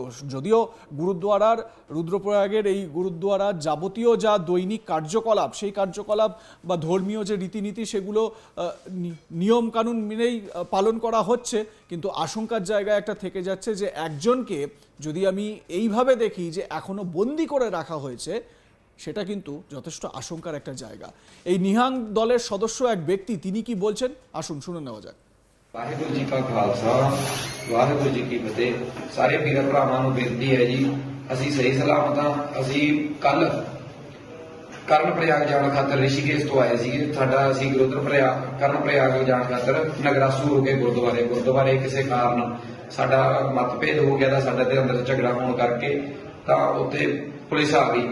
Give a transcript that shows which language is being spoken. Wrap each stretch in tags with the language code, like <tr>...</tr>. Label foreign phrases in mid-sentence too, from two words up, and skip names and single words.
<bn>যদিও গুরুদ্বারার, রুদ্রপ্রয়াগের এই গুরুদ্বারার যাবতীয় যা দৈনিক কার্যকলাপ, সেই কার্যকলাপ বা ধর্মীয় যে রীতিনীতি, সেগুলো নিয়মকানুন মেনেই পালন করা হচ্ছে, কিন্তু আশঙ্কার জায়গায় একটা থেকে যাচ্ছে যে একজনকে যদি আমি এইভাবে দেখি যে এখনো বন্দি করে রাখা হয়েছে, সেটা কিন্তু যথেষ্ট আশঙ্কার একটা জায়গা। এই নিহাং দলের সদস্য এক ব্যক্তি, তিনি কি বলছেন আসুন শুনে নেওয়া যাক।</bn> <pa>ਵਾਹਿਗੁਰੂ ਜੀ ਕਾ ਖਾਲਸਾ ਵਾਹਿਗੁਰੂ ਜੀ ਕੀ ਫਤਿਹ। ਸਾਰੇ ਵੀਰ ਭਰਾਵਾਂ ਨੂੰ ਬੇਨਤੀ ਹੈ ਜੀ, ਅਸੀਂ ਸਹੀ ਸਲਾਮਤ ਹਾਂ। ਅਸੀਂ ਕੱਲ ਕਰਨ ਪ੍ਰਯਾਗ ਜਾਣ ਖਾਤਰ ਰਿਸ਼ੀਕੇਸ਼ ਤੋਂ ਆਏ ਸੀਗੇ। ਸਾਡਾ ਅਸੀਂ ਕਰਨ ਪ੍ਰਯਾਗ ਜਾਣ ਖਾਤਰ ਨਗਰਾਸੂ ਹੋ ਕੇ ਗੁਰਦੁਆਰੇ ਕਿਸੇ ਕਾਰਨ ਸਾਡਾ ਮਤਭੇਦ ਹੋ ਗਿਆ ਤਾਂ ਸਾਡੇ ਦੇ ਅੰਦਰ ਝਗੜਾ ਹੋਣ ਕਰਕੇ ਤਾਂ ਉੱਥੇ ਪੁਲਿਸ ਆ ਗਈ।</pa>